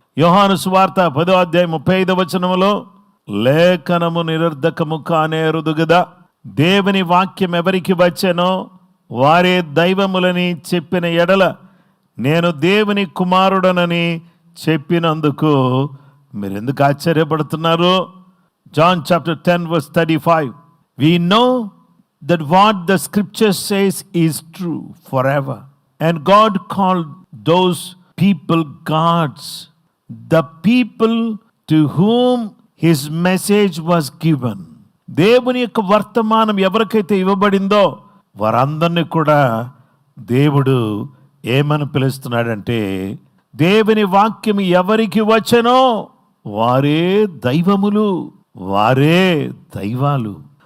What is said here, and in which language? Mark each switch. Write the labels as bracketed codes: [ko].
[te] యోహాను సువార్త 10వ అధ్యాయం 35వ వచనములో, లేఖనము నిరర్ధకము కానేరుదు గదా, దేవుని వాక్యం ఎవరికి వచ్చెనో వారే దైవములని చెప్పిన ఎడల నేను దేవుని కుమారుడనని చెప్పినందుకు మీరెందుకు ఆశ్చర్యపడుతున్నారు? [en] John chapter 10 verse 35. We know that what the scripture says is true forever, and God called those people gods, the people to whom his message was given. [te] దేవుని యొక్క వర్తమానం ఎవరికైతే ఇవ్వబడిందో వారందరినీ కూడా దేవుడు ఏమని పిలుస్తున్నాడంటే, దేవుని వాక్యం ఎవరికి వచ్చెనో వారే దైవములు, వారే దైవాలు.